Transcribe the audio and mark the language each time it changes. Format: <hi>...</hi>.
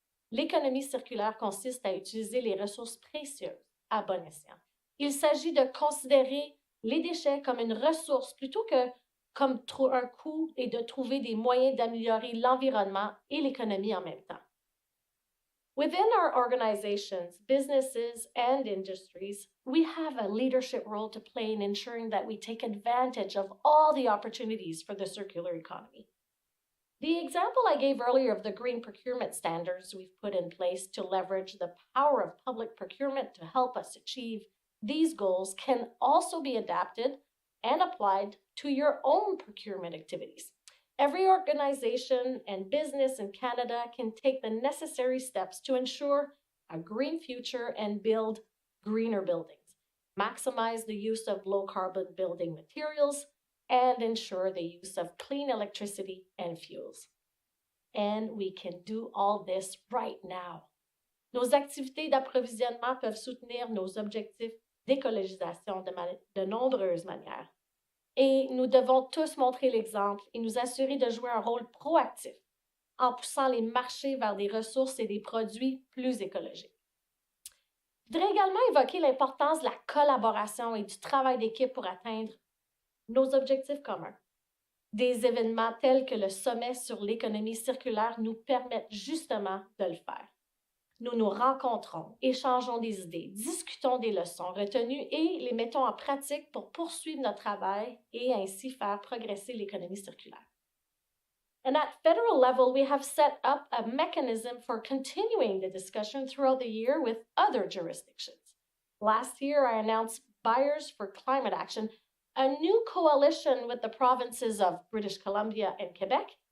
<fr>L'économie circulaire consiste à utiliser les ressources précieuses à bon escient. Il s'agit de considérer les déchets comme une ressource plutôt que comme un coût et de trouver des moyens d'améliorer l'environnement et l'économie en même temps.</fr> <en>Within our organizations, businesses, and industries, we have a leadership role to play in ensuring that we take advantage of all the opportunities for the circular economy. The example I gave earlier of the green procurement standards we've put in place to leverage the power of public procurement to help us achieve these goals can also be adapted and applied to your own procurement activities. Every organization and business in Canada can take the necessary steps to ensure a green future and build greener buildings, maximize the use of low-carbon building materials, and ensure the use of clean electricity and fuels. And we can do all this right now.</en> <fr>Nos activités d'approvisionnement peuvent soutenir nos objectifs d'écologisation de nombreuses manières. Et nous devons tous montrer l'exemple et nous assurer de jouer un rôle proactif en poussant les marchés vers des ressources et des produits plus écologiques. Je voudrais également évoquer l'importance de la collaboration et du travail d'équipe pour atteindre nos objectifs communs. Des événements tels que le sommet sur l'économie circulaire nous permettent justement de le faire. Nous nous rencontrons, échangeons des idées, discutons des leçons retenues et les mettons en pratique pour poursuivre notre travail et ainsi faire progresser l'économie circulaire.</fr> <en>And at federal level, we have set up a mechanism for continuing the discussion throughout the year with other jurisdictions. Last year, I announced Buyers for Climate Action, a new coalition with the provinces of British Columbia and Quebec,</en>